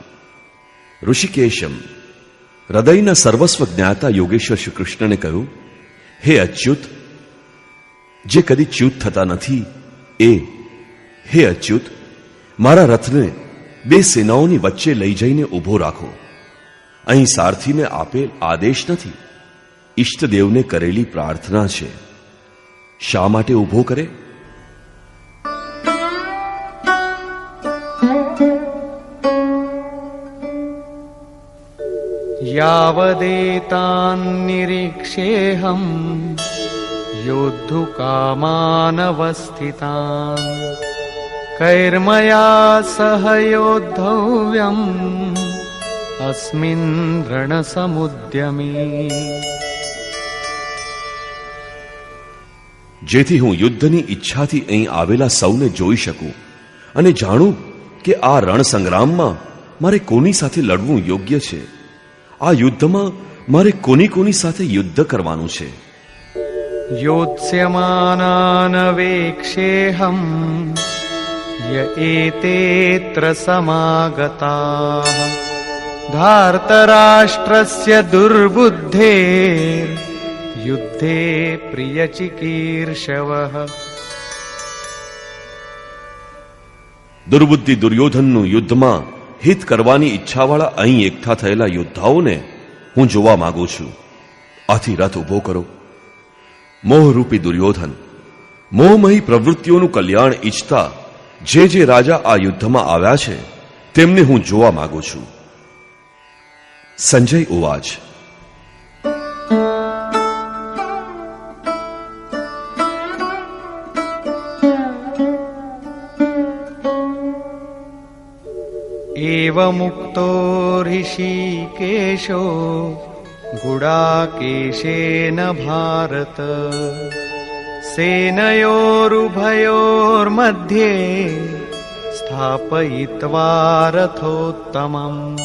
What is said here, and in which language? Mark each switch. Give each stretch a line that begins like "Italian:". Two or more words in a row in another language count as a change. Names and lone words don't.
Gujarati: ઋષિકેશમ, હૃદયના સર્વસ્વ જ્ઞાતા યોગેશ્વર શ્રી કૃષ્ણને કહ્યું, હે અચ્યુત, જે કદી ચ્યુત થતા નથી એ, હે અચ્યુત, મારા રથને બે સેનાઓની વચ્ચે લઈ જઈને ઊભો રાખો. અહીં સારથીને આપેલ આદેશ નથી, ઈષ્ટદેવને કરેલી પ્રાર્થના છે. શા માટે ઊભો કરે?
Sanskrit: यावदेतान् निरीक्षेऽहं योद्धुकामानवस्थितान् कैर्मया सह योद्धव्यम् अस्मिन् रणसमुद्यमे.
Gujarati: જેથી હું યુદ્ધની ઈચ્છાથી અહીં આવેલા સૌને જોઈ શકું અને જાણું કે આ રણ સંગ્રામમાં મારે કોની સાથે લડવું યોગ્ય છે. આ યુદ્ધમાં મારે કોની કોની સાથે યુદ્ધ કરવાનું છે.
Sanskrit: योत्स्यमानान् वेक्षेऽहं य एतेऽत्र समागताः धार्तराष्ट्रस्य दुर्बुद्धेर् युद्धे प्रियचिकीर्षवः.
Gujarati: દુર્બુદ્ધિ દુર્યોધનનું યુદ્ધમાં હિત કરવાની ઈચ્છાવાળા અહીં એકઠા થયેલા યોદ્ધાઓને હું જોવા માંગુ છું. આથી રથ ઊભો કરો. મોહરૂપી દુર્યોધન, મોહમયી પ્રવૃત્તિઓનું કલ્યાણ ઈચ્છતા જે જે રાજા આ યુદ્ધમાં આવ્યા છે તેમને હું જોવા માંગુ છું.
Sanskrit: सञ्जय उवाच. एवमुक्तो ऋषिकेशो गुडाकेशेन भारत सेनयोरुभयोर्मध्ये स्थापयित्वा रथोत्तमम्